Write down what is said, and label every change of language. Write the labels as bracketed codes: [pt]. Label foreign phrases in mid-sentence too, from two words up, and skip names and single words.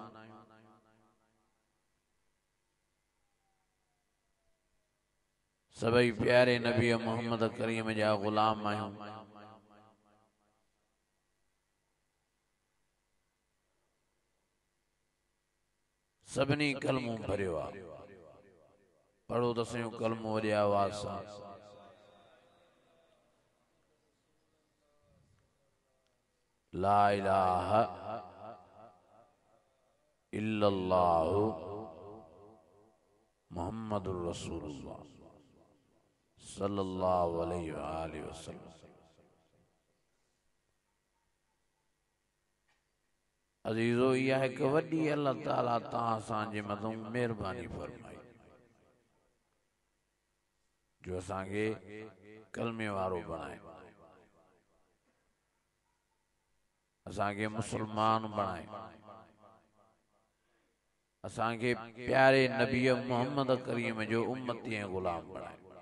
[sd] सभई प्यारे नबी मोहम्मद करीम जा गुलाम आहियूं। सभिनी कलमो भरियो आहे। पढ़ो त सही कलमो वॾी आवाज़ सां। [ar] لا إله إلا الله محمد رسول الله صلى الله عليه وسلم. [sd] अजीजो, यह एक वड्डी [ar] الله تعالى [sd] तां असांजे मथां मेहरबानी फरमाई जो असांखे कलमे वारो बणाए, असांखे मुसलमान बणाए, असांखे प्यारे नबी मोहम्मद करीम जो उम्मती ऐं गुलाम बणाए।